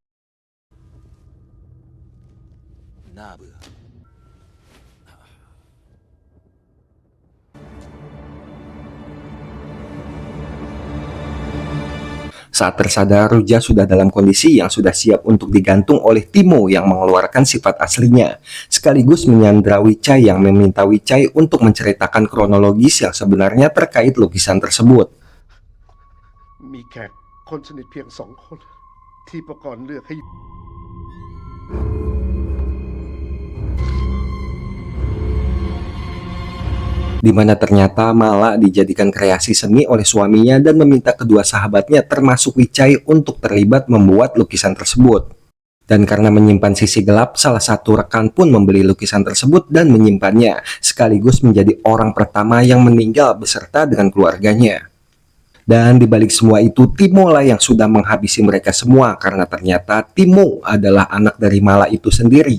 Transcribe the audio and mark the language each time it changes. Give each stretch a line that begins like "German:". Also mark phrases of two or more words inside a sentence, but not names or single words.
Indonesian: Saat tersadar, Ruja sudah dalam kondisi yang sudah siap untuk digantung oleh Timo yang mengeluarkan sifat aslinya, sekaligus menyandra Wicai yang meminta Wicai untuk menceritakan kronologis yang sebenarnya terkait lukisan tersebut.
Thai: มีแขกคนสนิทเพียง2 คนที่ประกรณ์เลือกให้
Indonesian: di mana ternyata Mala dijadikan kreasi seni oleh suaminya dan meminta kedua sahabatnya termasuk Wicai untuk terlibat membuat lukisan tersebut. Dan karena menyimpan sisi gelap, salah satu rekan pun membeli lukisan tersebut dan menyimpannya, sekaligus menjadi orang pertama yang meninggal beserta dengan keluarganya. Dan dibalik semua itu, Timo lah yang sudah menghabisi mereka semua, karena ternyata Timo adalah anak dari Mala itu sendiri.